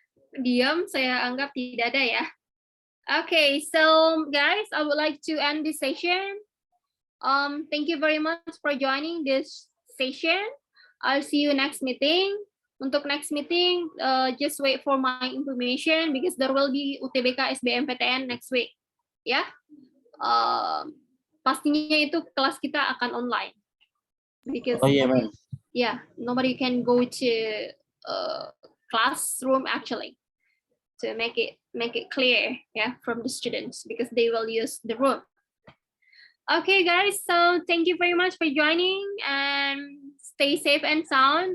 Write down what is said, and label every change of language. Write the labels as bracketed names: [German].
[Indonesian] Diam, saya anggap tidak ada ya. [English] Okay, so guys, I would like to end this session. Thank you very much for joining this session. I'll see you next meeting. Untuk next meeting, just wait for my information because there will be UTBK SBMPTN next week. [Indonesian] Ya, pastinya itu kelas kita akan online. [English] Because [Indonesian] Oh iya, ma'am. [English] yeah, nobody can go to classroom actually to make it clear, yeah, from the students because they will use the room. Okay, guys, so thank you very much for joining and stay safe and sound.